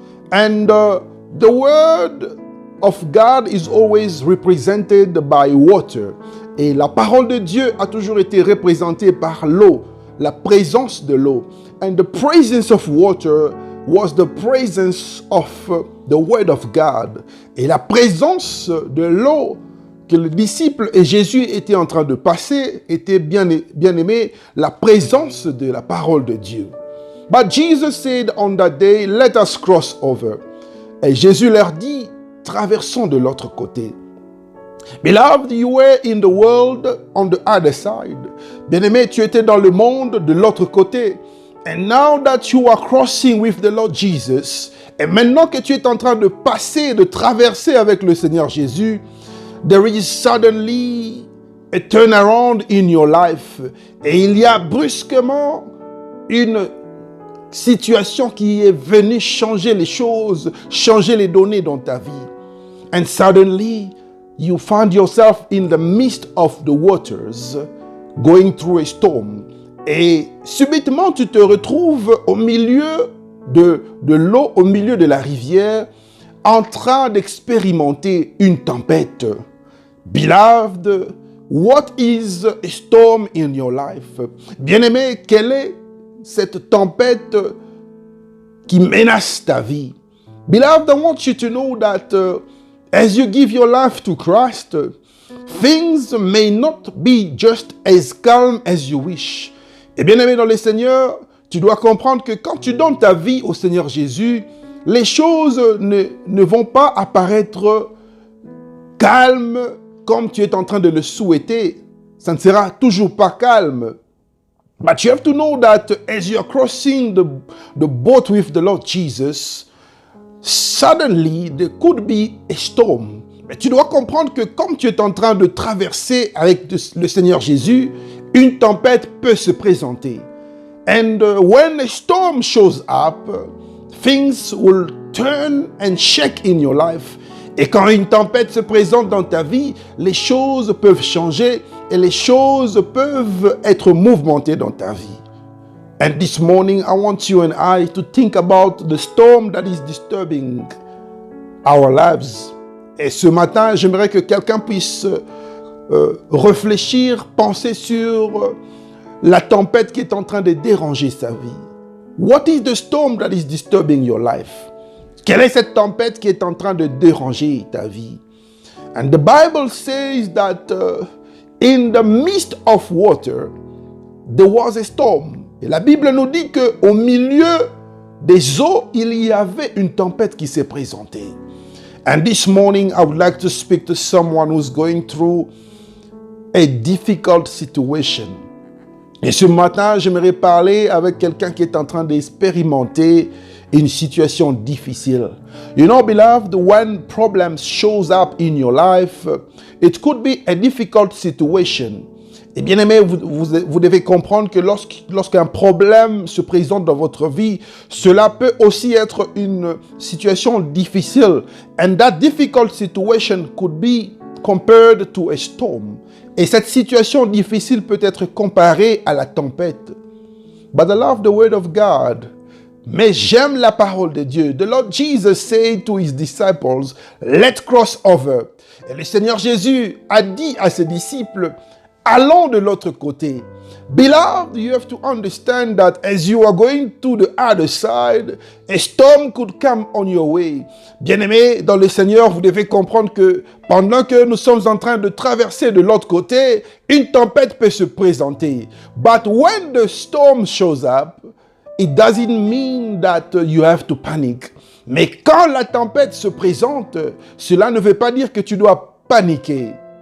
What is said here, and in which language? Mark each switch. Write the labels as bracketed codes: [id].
[en] And the word of God is always represented by water. [fr] Et la parole de Dieu a toujours été représentée par l'eau, la présence de l'eau. [en] And the presence of water was the presence of the word of God. [fr] Et la présence de l'eau que le disciple et Jésus étaient en train de passer était bien aimé, la présence de la parole de Dieu. [en] But Jesus said on that day, let us cross over. [fr] Et Jésus leur dit, traversons de l'autre côté. [en] Beloved, you were in the world on the other side. [fr] Bien-aimé, tu étais dans le monde de l'autre côté. [en] And now that you are crossing with the Lord Jesus, [fr] et maintenant que tu es en train de passer, de traverser avec le Seigneur Jésus, [en] there is suddenly a turnaround in your life. [fr] Et il y a brusquement une situation qui est venue changer les choses, changer les données dans ta vie. [en] And suddenly, you find yourself in the midst of the waters, going through a storm. [fr] Et subitement, tu te retrouves au milieu de l'eau, au milieu de la rivière, en train d'expérimenter une tempête. [en] Beloved, what is a storm in your life? [fr] Bien-aimé, quelle est cette tempête qui menace ta vie? [en] Beloved, I want you to know that as you give your life to Christ, things may not be just as calm as you wish. [fr] Et bien aimé dans le Seigneur, tu dois comprendre que quand tu donnes ta vie au Seigneur Jésus, les choses ne vont pas apparaître calmes comme tu es en train de le souhaiter. Ça ne sera toujours pas calme. [en] But you have to know that as you are crossing the boat with the Lord Jesus, suddenly there could be a storm. [fr] Mais tu dois comprendre que comme tu es en train de traverser avec le Seigneur Jésus, une tempête peut se présenter. [en] And when a storm shows up, things will turn and shake in your life. [fr] Et quand une tempête se présente dans ta vie, les choses peuvent changer et les choses peuvent être mouvementées dans ta vie. [en] And this morning, I want you and I to think about the storm that is disturbing our lives. [fr] Et ce matin, j'aimerais que quelqu'un puisse réfléchir, penser sur la tempête qui est en train de déranger sa vie. [en] What is the storm that is disturbing your life? [fr] Quelle est cette tempête qui est en train de déranger ta vie? [en] And the Bible says that in the midst of water, there was a storm. [fr] Et la Bible nous dit qu'au milieu des eaux, il y avait une tempête qui s'est présentée. [en] And this morning, I would like to speak to someone who's going through a difficult situation. [fr] Et ce matin, j'aimerais parler avec quelqu'un qui est en train d'expérimenter une situation difficile. [en] You know, beloved, when problems shows up in your life, it could be a difficult situation. [fr] Et bien aimé, vous devez comprendre que lorsqu'un problème se présente dans votre vie, cela peut aussi être une situation difficile. [en] And that difficult situation could be compared to a storm. [fr] Et cette situation difficile peut être comparée à la tempête. [en] But I love the word of God. [fr] Mais j'aime la parole de Dieu. [en] The Lord Jesus said to his disciples, let's cross over. [fr] Et le Seigneur Jésus a dit à ses disciples, allons de l'autre côté. [en] Beloved, you have to understand that as you are going to the other side, a storm could come on your way. [fr] Bien-aimés, dans le Seigneur, vous devez comprendre que pendant que nous sommes en train de traverser de l'autre côté, une tempête peut se présenter. [en] But when the storm shows up, it doesn't mean that you have to panic. [fr] Mais quand la tempête se présente, cela ne veut pas dire que tu dois paniquer.